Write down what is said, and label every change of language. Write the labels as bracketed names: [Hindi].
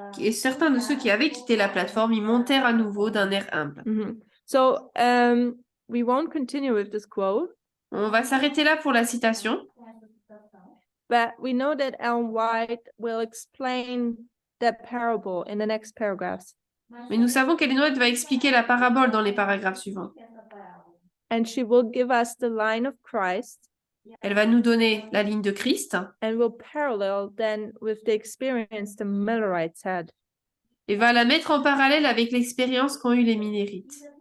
[French] Et certains de ceux qui avaient quitté la plateforme, ils montèrent à nouveau d'un air humble. [English] So we won't continue with this quote, [French] On va s'arrêter là pour la citation. [English] but we know that Ellen White will explain the parable in the next paragraphs. [French] Mais nous savons qu'Ellen White va expliquer la parabole dans les paragraphes suivants. [English] And she will give us the line of Christ [French] Elle va nous donner la ligne de Christ [English] and will parallel then with the experience the Millerites had. [French] et va la mettre en parallèle avec l'expérience qu'ont eu les Minérites.